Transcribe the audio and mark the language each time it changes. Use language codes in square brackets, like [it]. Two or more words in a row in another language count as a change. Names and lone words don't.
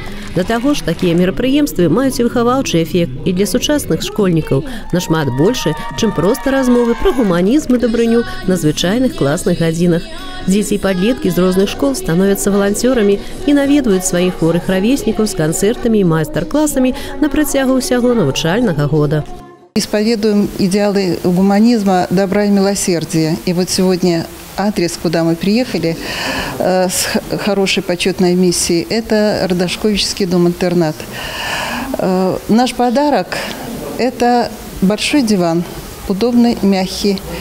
[be] Да таго ж, такія мерапрыемствы маюць выхаваўчы эфект і для сучасных школьнікаў нашмат большы, чым проста размовы пра гуманізм і дабрыню на звычайных класных гадзінах. Дзеці і падлеткі з розных школ становяцца валанцёрамі і наведваюць сваіх хворых равеснікаў з канцэртамі і майстар-класамі на працягу ўсяго навучальнага года. [ru] Исповедуем идеалы гуманизма, добра и милосердия. И вот сегодня адрес, куда мы приехали с хорошей почетной миссией, это Родошковический дом-интернат. Наш подарок – это большой диван, удобный, мягкий.